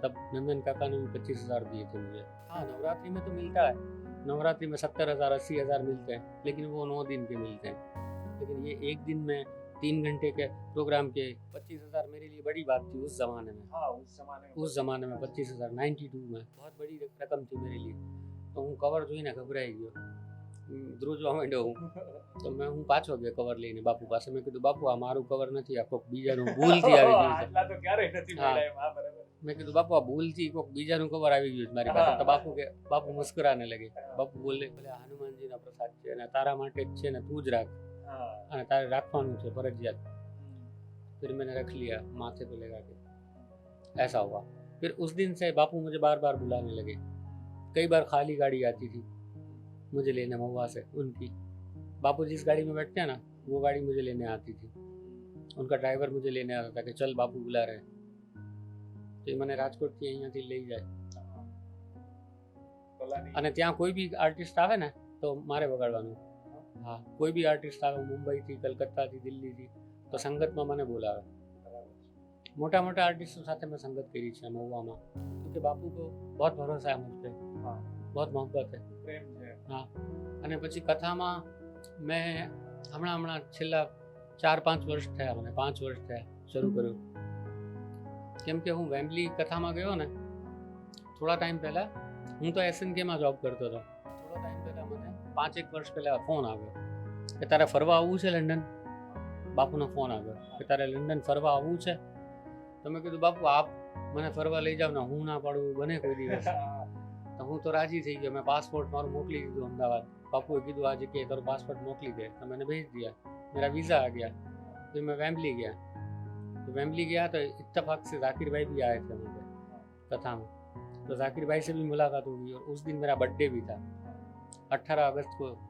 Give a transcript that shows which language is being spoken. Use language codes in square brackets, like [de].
[hi] तब नंदन काका ने भी 25,000 दिए थे मुझे. हाँ नवरात्रि में तो मिलता है, नवरात्रि में 70,000 80,000 मिलते हैं, लेकिन वो 9 दिन के मिलते हैं. लेकिन ये एक दिन में 3 घंटे के प्रोग्राम के 25,000 मेरे लिए बड़ी बात थी उस ज़माने में. हाँ उस ज़माने में 25,000 92 में बहुत बड़ी रकम थी मेरे लिए. [gu] तो હું કવર જોઈને ઘબરાઈ ગયો, ધ્રુજવા માંડ્યો હું. તો હું પાછો ગયો કવર લઈને બાપુ પાસે. મેં કીધું બાપુ આ મારું કવર નથી, આ કોઈક બીજાનું ભૂલથી આવી ગયું છે. આટલા તો ક્યારેય નથી મળ્યા એમ. હા બરાબર. મેં કીધું બાપુ આ ભૂલથી કોઈક બીજાનું કવર આવી ગયું છે મારી પાસે. તો બાપુ [hi] મુસ્કરાને લગે. [gu] બાપુ બોલે આ હનુમાનજીના પ્રસાદ છે અને તારા માટે જ છે ને, તું જ રાખ અને તારે રાખવાનું છે ફરજિયાત. [hi] फिर मैंने रख लिया माथे पे लगा के. ऐसा हुआ. फिर उस दिन से बापू मुझे बार बार बुलाने लगे. कई बार खाली गाड़ी आती थी मुझे लेने महुआ से उनकी. बापू जिस गाड़ी में बैठते हैं ना वो गाड़ी मुझे लेने आती थी. उनका ड्राइवर मुझे लेने आता था कि चल बापू बुला रहे हैं. तो ये मैंने राजकोट थी [gu] અહીંયાથી લઈ જાય. અને ત્યાં કોઈ બી આર્ટિસ્ટ આવે ને તો મારે વગાડવાનું. હા કોઈ બી આર્ટિસ્ટ આવે મુંબઈથી, કલકત્તાથી, દિલ્હીથી, તો સંગતમાં મને બોલાવે. મોટા મોટા આર્ટિસ્ટો સાથે મેં સંગત કરી છે મહુવામાં, [hi] क्योंकि बापू को बहुत भरोसा है मुझ पे, बहुत मोहब्बत है. हाँ. [gu] અને પછી કથામાં મેં હમણાં છેલ્લા 4-5 વર્ષ થયા, મને 5 વર્ષ થયા શરૂ કર્યું. કેમ કે હું વેમ્બલી કથામાં ગયો ને થોડા ટાઈમ પહેલાં. હું તો SNKમાં જોબ કરતો હતો. થોડા ટાઈમ પહેલાં મને 5-1 વર્ષ પહેલાં ફોન આવ્યો કે તારે ફરવા આવવું છે લંડન. બાપુનો ફોન આવ્યો કે તારે લંડન ફરવા આવવું છે. તો મેં કીધું બાપુ આપ મને ફરવા લઈ જાઓ ને, હું ના પાડું બને કોઈ દિવસ. તો હું તો રાજી થઈ ગયો. મેં પાસપોર્ટ મારું મોકલી દીધું અમદાવાદ. [hi] बापू [gu] कीधु [hi] आज के तेरा पासपोर्ट [gu] मोकली दे. [hi] तो मैंने भेज दिया, मेरा वीज़ा आ गया. फिर मैं वेम्बली गया. तो वेम्बली गया तो इत्तेफाक से जाकिर भाई भी आए थे वहाँ पे कथा में. तो जाकिर भाई से भी मुलाकात हो गई. और उस दिन मेरा बर्थडे भी था 18 अगस्त को.